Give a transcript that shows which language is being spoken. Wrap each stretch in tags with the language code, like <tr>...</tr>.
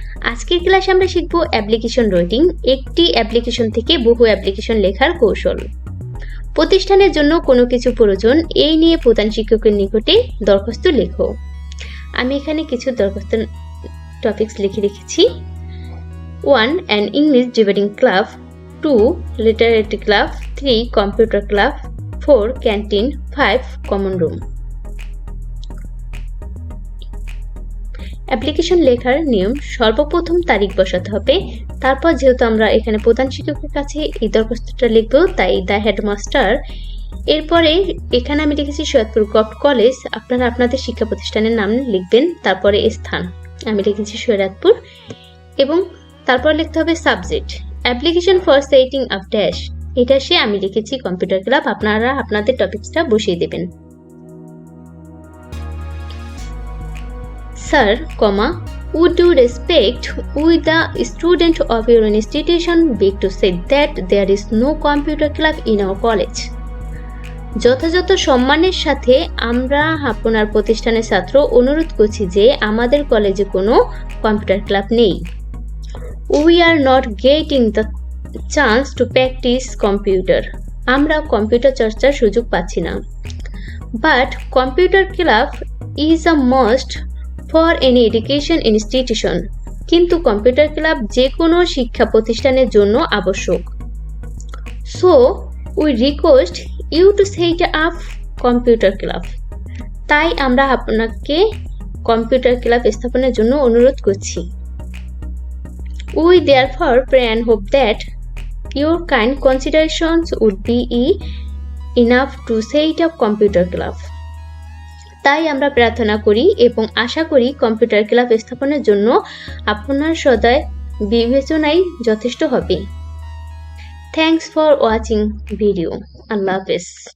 <bn>আজকের ক্লাসে আমরা শিখব অ্যাপ্লিকেশন রাইটিং, একটি অ্যাপ্লিকেশন থেকে বহু অ্যাপ্লিকেশন লেখার কৌশল। প্রতিষ্ঠানের জন্য কোনো কিছু প্রয়োজন, এই নিয়ে প্রধান শিক্ষকের নিকটে দরখাস্ত লেখো। আমি এখানে কিছু দরখাস্ত টপিকস লিখে রেখেছি। 1.</bn> <en>An English debating club, 2. Literary club, 3. Computer club, 4. Canteen, 5. Common room.</en> <bn>Application লেখার নিয়ম, সর্বপ্রথম তারিখ বসাতে হবে। তারপর যেহেতু আমরা এখানে প্রধান শিক্ষকের কাছে এই দরখাস্তটা লিখবো, তাই</bn> <en>The headmaster.</en> <bn>এরপরে এখানে আমি লিখেছি সৈয়দপুর গভর্নমেন্ট কলেজ, আপনারা আপনাদের শিক্ষা প্রতিষ্ঠানের নাম লিখবেন। তারপরে স্থান আমি লিখেছি সৈয়দপুর, এবং তারপর লিখতে হবে subject,</bn> <en>application for setting up dash,</en> <bn>এটা সে আমি লিখেছি কম্পিউটার ক্লাব। আপনারা আপনাদের টপিকসটা বসিয়ে দেবেন।</bn> <en>Sir, would you respect with the student of your institution beg to say that there is no computer club in our college?</en> <bn>যথাযথ সম্মানের সাথে আমরা আপনার প্রতিষ্ঠানের ছাত্র অনুরোধ করছি যে আমাদের কলেজে কোনো কম্পিউটার ক্লাব নেই।</bn> <en>We are not getting the chance to practice computer.</en> <bn>আমরা কম্পিউটার চর্চার সুযোগ পাচ্ছি না।</bn> <en>But computer club is a must for any education institution.</en> <bn>কিন্তু কম্পিউটার ক্লাব যে কোনো শিক্ষা প্রতিষ্ঠানের জন্য আবশ্যক।</bn> <en>So we request you to set up computer club.</en> <bn>তাই আমরা আপনাকে কম্পিউটার ক্লাব স্থাপনের জন্য অনুরোধ করছি।</bn> <en>We therefore pray and hope that your kind considerations would be enough to set up computer club.</en> <bn>তাই আমরা প্রার্থনা করি এবং আশা করি কম্পিউটার ক্লাব স্থাপনের জন্য আপনার সদয় বিবেচনাই যথেষ্ট হবে।</bn> <en>Thanks for watching video.</en> <bn>আল্লাহ হাফেজ।</bn>